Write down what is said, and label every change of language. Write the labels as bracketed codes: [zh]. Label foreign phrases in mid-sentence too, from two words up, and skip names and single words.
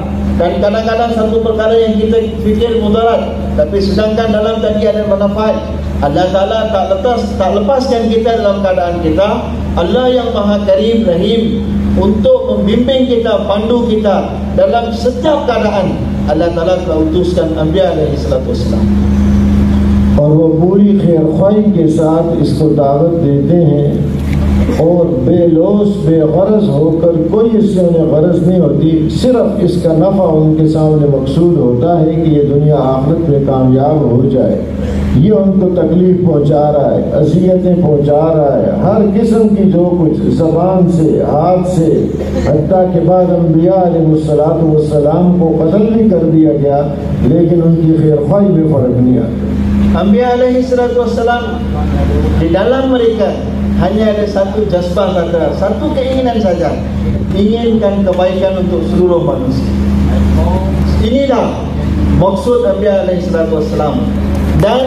[ms] Dan kadang-kadang satu perkara yang kita fikir mudarat, tapi sedangkan dalam tadi ada manfaat. Allah Ta'ala tak lepaskan kita dalam keadaan kita. Allah yang Maha Karim Rahim untuk membimbing kita, pandu kita dalam setiap keadaan. Allah Ta'ala telah utuskan [ar] Anbiya alaihissalam. [ur] اور وہ پوری خیرخواہی کے ساتھ اس کو دعوت دیتے ہیں اور بےلوث بےغرض ہو کر کوئی اس سے انہیں غرض نہیں ہوتی. صرف اس کا نفع ان کے سامنے مقصود ہوتا ہے کہ یہ دنیا آخرت میں کامیاب ہو جائے. یہ ان کو تکلیف پہنچا رہا ہے، اذیتیں پہنچا رہا ہے، ہر قسم کی جو کچھ زبان سے، ہاتھ سے، حتیٰ کے بعد انبیاء علیہ السلام کو قتل بھی کر دیا گیا، لیکن ان کی خیرخواہی میں فرق نہیں آتا. [ar] Anbiya alaihissalam [ms] di dalam mereka hanya ada satu jazbah saja, satu keinginan saja, inginkan kebaikan untuk seluruh manusia. Inilah maksud [ar] Anbiya alaihissalam.